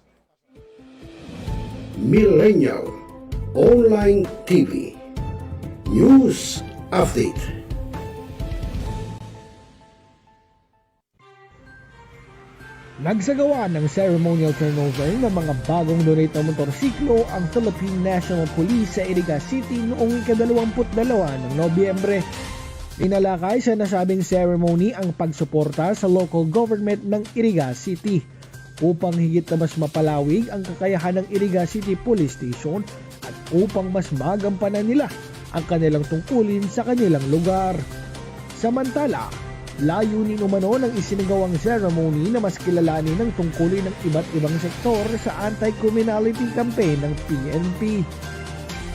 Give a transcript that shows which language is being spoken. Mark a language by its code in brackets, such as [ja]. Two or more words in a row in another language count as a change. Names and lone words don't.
[tl] Millennial Online TV News Update. Nagsagawa ng [en] ceremonial turnover [tl] ng mga bagong donate na motorsiklo ang Philippine National Police sa Iriga City noong ika-22 ng Nobyembre. Inalakay sa nasabing ceremony ang pagsuporta sa [en] local government [tl] ng Iriga City upang higit na mas mapalawig ang kakayahan ng Iriga City Police Station at upang mas magampanan nila ang kanilang tungkulin sa kanilang lugar. Samantala, layunin umano ng isinagawang ceremony na mas kilalanin ang tungkulin ng iba't ibang sektor sa [en] anti-criminality campaign [tl] ng PNP.